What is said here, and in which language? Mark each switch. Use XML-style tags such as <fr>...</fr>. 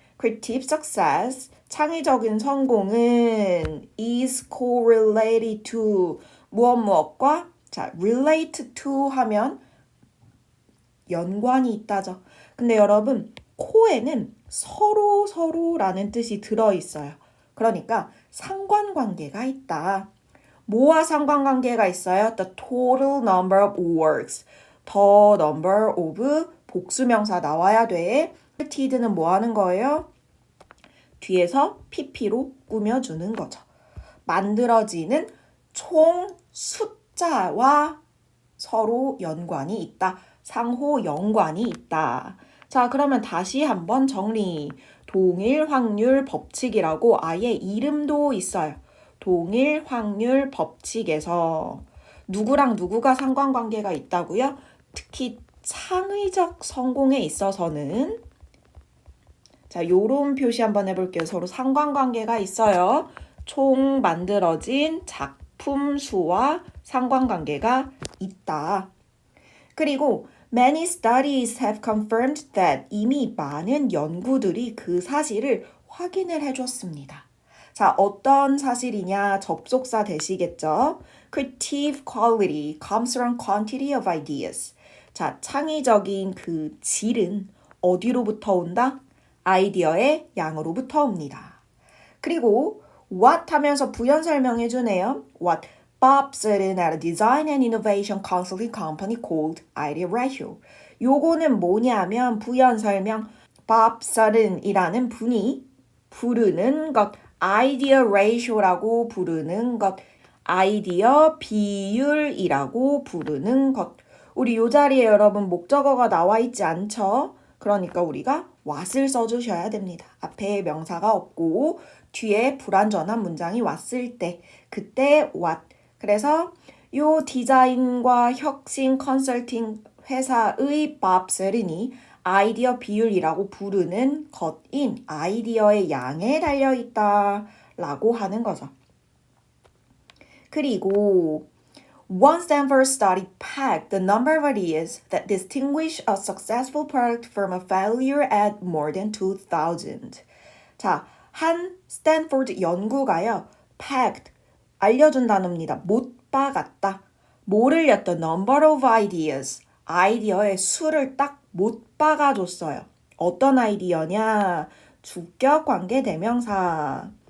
<en>creative success,</en> <ko>창의적인 성공은</ko> <en>is correlated to</en> <ko>무엇과 자, relate to 하면 연관이 있다죠. 근데 여러분 co에는 서로라는 뜻이 들어있어요. 그러니까 상관관계가 있다. 뭐와 상관관계가 있어요?</ko> <en>The total number of works.</en> <ko>The number of 복수명사 나와야 돼. ted는 뭐 하는 거예요? 뒤에서 pp로 꾸며주는 거죠. 만들어지는 총 숫자와 서로 연관이 있다. 상호 연관이 있다. 자, 그러면 다시 한번 정리. 동일 확률 법칙이라고 아예 이름도 있어요. 동일 확률 법칙에서 누구랑 누구가 상관관계가 있다고요? 특히 창의적 성공에 있어서는 자, 요런 표시 한번 해볼게요. 서로 상관관계가 있어요. 총 만들어진 작품 수와 상관관계가 있다. 그리고</ko> <en>many studies have confirmed that</en> <ko>이미 많은 연구들이 그 사실을 확인을 해줬습니다. 자, 어떤 사실이냐? 접속사 되시겠죠?</ko> <en>Creative quality comes from quantity of ideas.</en> <ko>자, 창의적인 그 질은 어디로부터 온다? 아이디어의 양으로부터 옵니다. 그리고 what 하면서 부연 설명해 주네요.</ko> <en>What Bob Sutton at a design and innovation consulting company called Idea Ratio.</en> <ko>요거는 뭐냐면 부연 설명 Bob Sutton이라는 분이 부르는 것 아이디어 ratio라고 부르는 것 아이디어 비율이라고 부르는 것 우리 요 자리에 여러분 목적어가 나와 있지 않죠? 그러니까 우리가 what을 써주셔야 됩니다. 앞에 명사가 없고 뒤에 불완전한 문장이 왔을 때 그때 what 그래서 요 디자인과 혁신 컨설팅 회사의 Bob Sutton이 아이디어 비율이라고 부르는 것인 아이디어의 양에 달려있다 라고 하는 거죠. 그리고</ko> <en>One Stanford study pegged the number of ideas that distinguish a successful product from a failure at more than 2,000.</en> <ko>자, 한 스탠포드 연구가요. pegged, 알려준 단어입니다. 못 박았다. 뭐를 였다? number of ideas, 아이디어의 수를 딱 못 박아줬어요. 어떤 아이디어냐? 주격 관계 대명사.</ko>